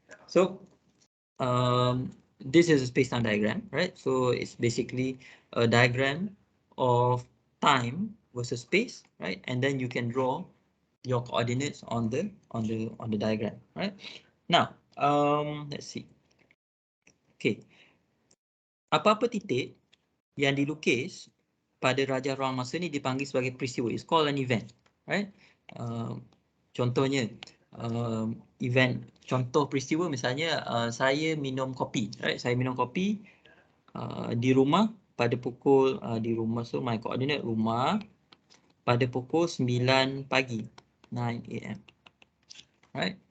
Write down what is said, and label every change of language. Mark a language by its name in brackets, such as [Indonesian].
[English] So this is a space-time diagram, right? So it's basically a diagram of time versus space, right? And then you can draw your coordinates on the diagram, right? Now, let's see. [Malay] Okay, apa-apa titik yang dilukis pada rajah ruang masa ni dipanggil sebagai peristiwa. [English] It's called an event, right? [Malay] Contohnya, event, contoh peristiwa misalnya saya minum kopi, right? Saya minum kopi di rumah pada pukul di rumah, [English] so my coordinate [Malay] rumah pada pukul 9 pagi, 9 AM, right?